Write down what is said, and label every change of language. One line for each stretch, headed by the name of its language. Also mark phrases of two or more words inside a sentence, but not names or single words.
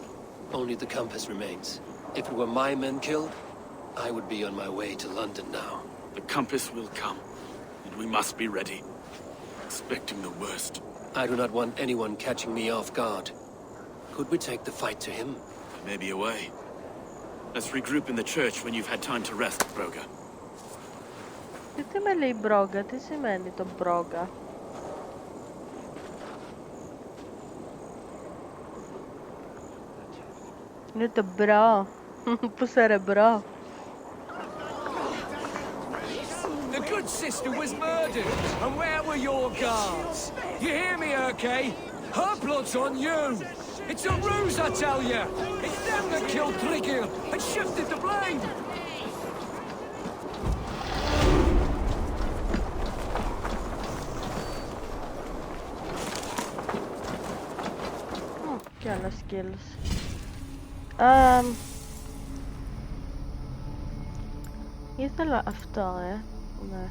English: Only the compass remains. If it were my men killed, I would be on my way to London now. The compass will come, and we must be ready. Expecting the worst. I do not want anyone catching me off guard. Could we take the fight to him? There may be a way. Let's regroup in the church when you've had time to rest, Broga.
Greek: Τι με λέει μπρόγκα, τι σημαίνει το μπρόγκα? Είναι το μπρο. Πού σε ρε μπρο?
English: The good sister was murdered, and where were your guards? You hear me, Erkay? Her blood's on you! It's a ruse, I tell you! It's them that killed Trigil and shifted the blame!
Greek: Και άλλα skills. Ήθελα αυτό, ναι.